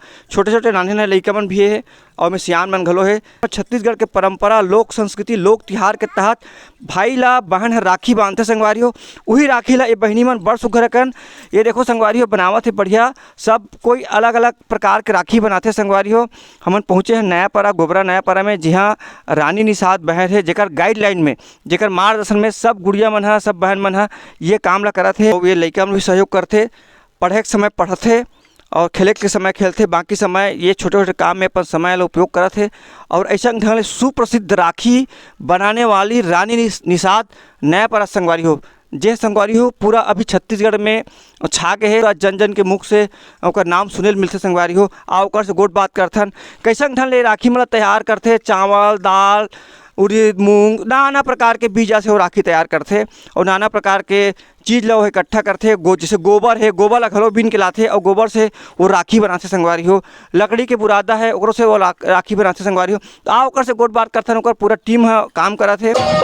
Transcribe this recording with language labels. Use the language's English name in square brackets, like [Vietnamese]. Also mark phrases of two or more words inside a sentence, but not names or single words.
[Chhattisgarhi] छोटे छोटे नाने नाने लइका मन भी है और में सियान मन घलो है। छत्तीसगढ़ के परंपरा लोक संस्कृति लोक तिहार के तहत भाई ला बहन हर राखी बांधते संगवारी हो। वही राखी ला ये बहनी मन बड़ सुघर अकन ये देखो संगवारी हो बनावत है बढ़िया। सब कोई अलग अलग प्रकार के राखी बनाते संगवारी हो। हमन पहुँचे हैं नयापारा गोबरा नयापारा में जहाँ रानी निषाद बहन है जेकर गाइडलाइन में जेकर मार्गदर्शन में सब गुड़िया मन है सब बहन मन है ये काम ला करत है। ये लइका मन भी सहयोग करते, पढ़े के समय पढ़ते और खेले के समय खेलते, बाकी समय ये छोटे छोटे काम में अपन समय ला उपयोग करते हैं। और ऐसा ढंग से सुप्रसिद्ध राखी बनाने वाली रानी निषाद नयापारा संगवारी हो जे संगवारी हो पूरा अभी छत्तीसगढ़ में छा के है। जन जन के मुख से ओकर नाम सुनेल मिलते संगवारी हो। आ ओकर से गोट बात करथन कैसन ढंग ले राखी मतलब तैयार करते, चावल दाल उड़द मूंग नाना प्रकार के बीजा से वो राखी तैयार करते और नाना प्रकार के चीज़ ला वो इकट्ठा करते। जैसे गोबर है, गोबर ला घलो बीन के लाते और गोबर से वो राखी बनाते संगवारी हो। लकड़ी के बुरादा है ओकरो से वो राखी बनाते संगवारी हो। तो आ ओकर से गोट बात करथन ओकर पूरा टीम है काम करत है।